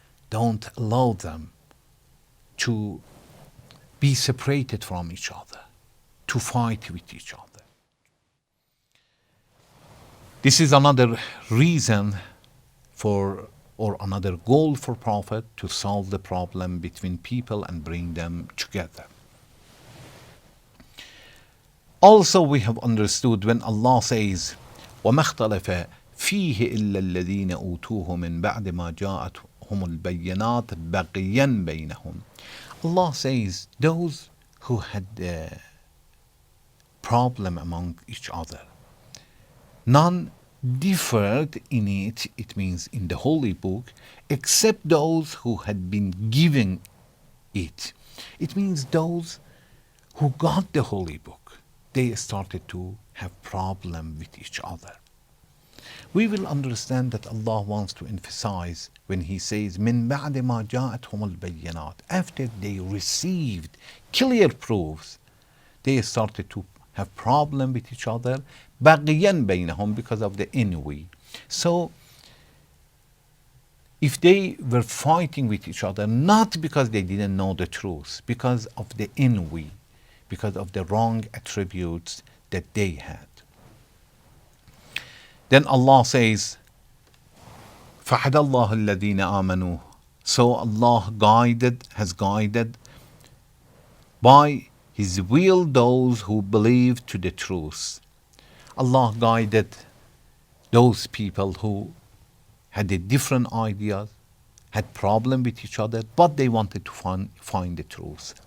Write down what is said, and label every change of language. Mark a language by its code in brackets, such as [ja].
[en] Don't allow them to be separated from each other, to fight with each other. This is another reason for or another goal for Prophet to solve the problem between people and bring them together. Also, we have understood when Allah says, [ar] وَمَا اخْتَلَفَ فِيهِ إِلَّا الَّذِينَ أُوتُوهُ مِنْ بَعْدِ مَا جَاءَتْهُمُ الْبَيِّنَاتُ بَغْيًا بَيْنَهُم. [en] Allah says, those who had a problem among each other, none differed in it, it means in the Holy Book, except those who had been given it. It means those who got the Holy Book, they started to have problem with each other. We will understand that Allah wants to emphasize when He says, [ar] "Min ba'di ma ja'athum al-bayyinat." [en] After they received clear proofs, they started to have problem with each other, [ar] بَغْيًا بَيْنَهُم, [en] because of the envy. So, if they were fighting with each other, not because they didn't know the truth, because of the envy, because of the wrong attributes that they had. Then Allah says, [ar] فَحَدَ اللَّهُ الَّذِينَ آمَنُوا. [en] So Allah has guided by His will those who believe to the truth. Allah guided those people who had a different ideas, had problem with each other, but they wanted to find the truth.